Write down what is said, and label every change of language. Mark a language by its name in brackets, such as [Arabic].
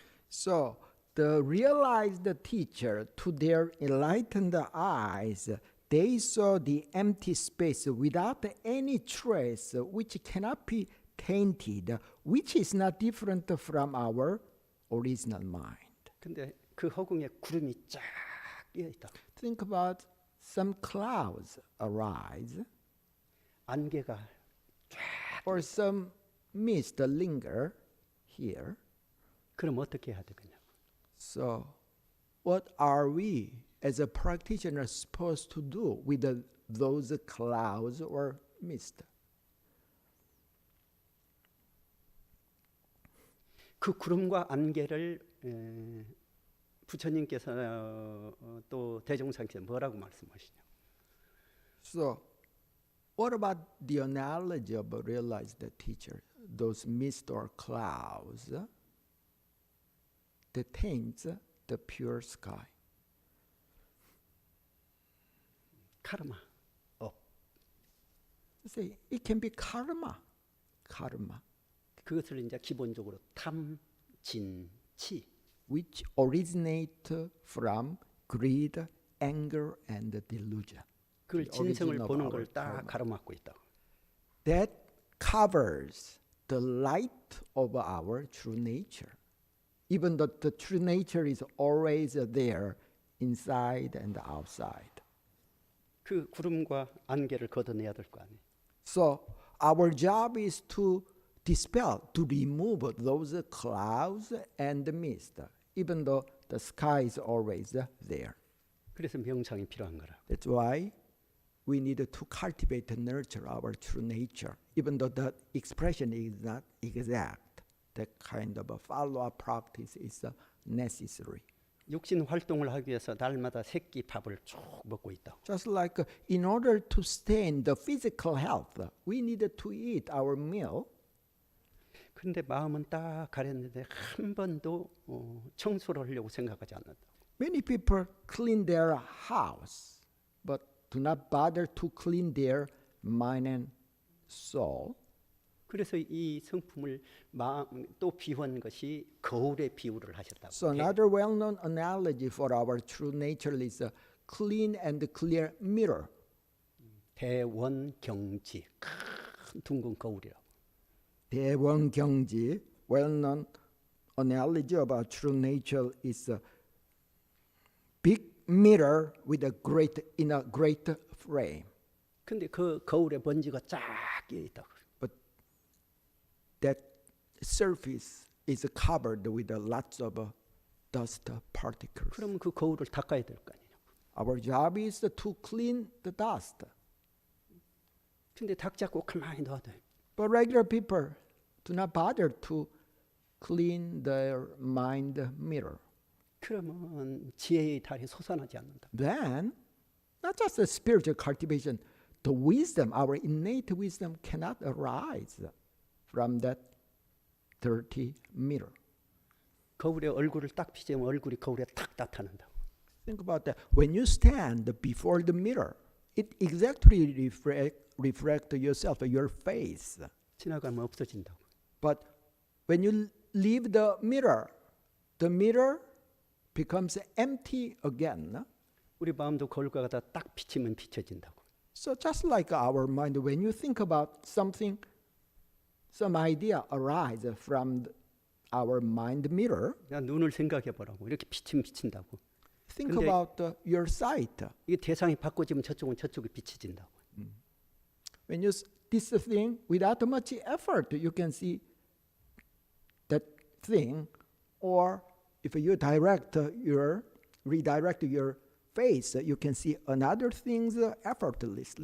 [English] so the realized teacher, to their enlightened eyes, they saw the empty space without any trace, which cannot be tainted, which is not different from our original mind. [Korean] 근데 그 허공에 구름이 쫙 끼어 있다. [English] Think about some clouds arise, [Korean] 안개가 [English] or some mist linger here. [Korean] 그럼 어떻게 해야 되겠냐? [English] So, what are we as a practitioner supposed to do with those clouds or mist? [Korean] 그 구름과 안개를 부처님께서 또 대종상께서 뭐라고 말씀하시냐? [English] So, what about the analogy of a realized teacher? Those mist or clouds that taints the pure sky. [Korean] 카르마. [English] Say it can be karma. Karma, [Korean] 그것을 이제 기본적으로 탐, 진, 치. [English] which originate from greed, anger, and delusion. [Korean] 그걸 [English] The [Korean] 진성을 [English] origin of [Korean] 보는 [English] our [Korean] 걸 딱 [English] karma. [Korean] 가로막고 있다고. [English] That covers the light of our true nature. Even though the true nature is always there, inside and outside. [Korean] 그 구름과 안개를 걷어내야 될 거 아니에요. [English] So our job is to dispel, to remove those clouds and mist, even though the sky is always there. [Korean] 그래서 명상이 필요한 거라. [English] That's why we need to cultivate and nurture our true nature, even though the expression is not exact. That kind of a follow-up practice is necessary. [Korean] 육신 활동을 하기 위해서 날마다 새끼 밥을 쭉 먹고 있다. [English] Just like in order to sustain the physical health, we need to eat our meal. [Korean] 그런데 마음은 딱 가렸는데 한 번도 청소를 하려고 생각하지 않는다. [English] Many people clean their house, but do not bother to clean their mind and soul. [Korean] 그래서 이 성품을 또 비유한 것이 거울에 비유를 하셨다고. [English] So another well-known analogy for our true nature is a clean and clear mirror. [Korean] 대원경지 큰 둥근 거울이라고. [English] 대원경지, well-known analogy of our true nature is a big mirror with a great frame. [Korean] 근데 그 거울에 먼지가 쫙 끼어 있다고. [English] that surface is covered with lots of dust particles. [Korean] 그러면 그 거울을 닦아야 될 거 아니에요. [English] Our job is to clean the dust. [Korean] 근데 닦지 않고 가만히 놔둬요. [English] But regular people do not bother to clean their mind mirror. [Korean] 그러면 지혜의 달이 솟아나지 않는다. [English] Then, not just the spiritual cultivation, the wisdom, our innate wisdom cannot arise from that dirty mirror. [Korean] 거울에 얼굴을 딱 비추면 얼굴이 거울에 탁 나타난다. [English] Think about that. When you stand before the mirror, it exactly reflect yourself, your face. [Korean] 지나가면 없어진다고. [English] But when you leave the mirror becomes empty again. [Korean] 우리 마음도 거울과 같아 딱 비치면 비춰진다고. [English] So just like our mind, when you think about something, some idea arise from our mind mirror. [Korean] 그냥 눈을 생각해 보라고. 이렇게 비치면 비친다고. [English] Think [Korean] 근데 [English] about your sight. [Korean] 이 대상이 바꿔지면 저쪽은 저쪽이 비춰진다고. [English] When you this thing without much effort, you can see that thing. Or if you redirect your face, you can see another things effortlessly.